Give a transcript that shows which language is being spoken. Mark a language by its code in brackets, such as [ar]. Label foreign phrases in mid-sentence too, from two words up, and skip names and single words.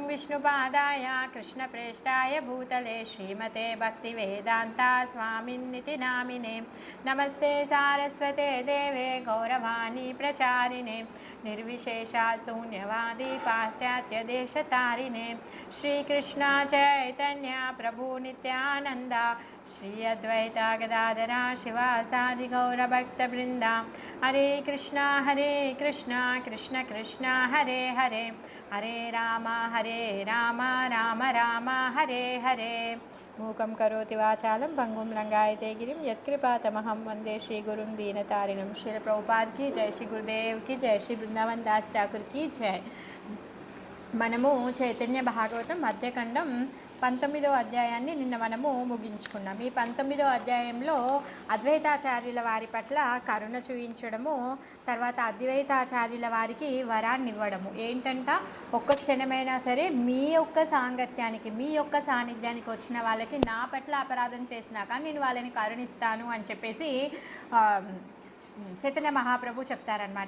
[sa] विष्णुपादाय कृष्णप्रेष्ठाय भूतले श्रीमते भक्तिवेदान्ता स्वामिन्निति नामिने नमस्ते सारस्वते देवे गौरवाणी प्रचारिणे निर्विशेषा शून्यवादी पाश्चात्यदेशतारिणे श्रीकृष्ण चैतन्य प्रभु नित्यानन्द श्री अद्वैता गदाधरा शिवासादि गौरभक्तवृन्दा हरे कृष्णा कृष्ण कृष्ण हरे हरे हरे राम राम राम हरे हरे मूकं करोति वाचालं भंगुं लंगायते गिरिं यत्कृपातमहं वन्दे श्रीगुरुं दीनतारिणं [hi] श्री प्रभुपाद की जय श्री गुरुदेव की जय श्री वृंदावन दास ठाकुर की जय [te] మనము చైతన్య భాగవతం మధ్యఖండం 19వ అధ్యాయాన్ని నిన్న మనము ముగించుకున్నాం. ఈ 19వ అధ్యాయంలో అద్వైతాచార్యుల వారి పట్ల కరుణ చూయించడము, తర్వాత అద్వైతాచార్యుల వారికి వరాన్ని ఇవ్వడము ఏంటంట, ఒక్క క్షణమైనా సరే మీ యొక్క సాంగత్యానికి మీ యొక్క సాన్నిధ్యానికి వచ్చిన వాళ్ళకి నా పట్ల అపరాధం చేసినా కానీ నేను వాళ్ళని కరుణిస్తాను అని చెప్పేసి చైతన్య మహాప్రభు చెప్తారనమాట.